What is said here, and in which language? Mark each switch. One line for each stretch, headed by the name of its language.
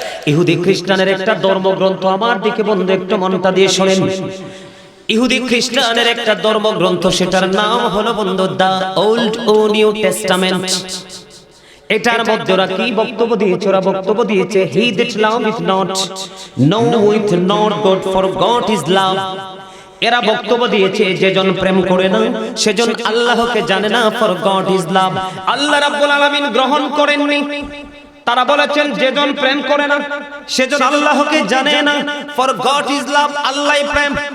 Bangla: ইহুদি খ্রিস্টানের একটা ধর্মগ্রন্থ, আমার দিকে বন্ধু একটু মনটা দিয়ে শোনেন। ইহুদি খ্রিস্টানের একটা ধর্মগ্রন্থ, সেটার নাম হলো বন্ধু দা ওল্ড ও নিউ টেস্টামেন্ট। এটার মধ্যে ওরা কি বক্তব্য দিয়েছে? ওরা বক্তব্য দিয়েছে,
English: He that লাভeth not knoweth not God, for God is love।
Bangla: এরা বক্তব্য দিয়েছে, যেজন প্রেম করে না সেজন আল্লাহকে জানে না,
English: For God is love.
Bangla: আল্লাহ রাব্বুল আলামিন গ্রহণ করেননি। তারা বলেছেন যেজন প্রেম করে না সেজন আল্লাহকে জানে না,
English: for God is love,
Bangla: আল্লাহই প্রেম।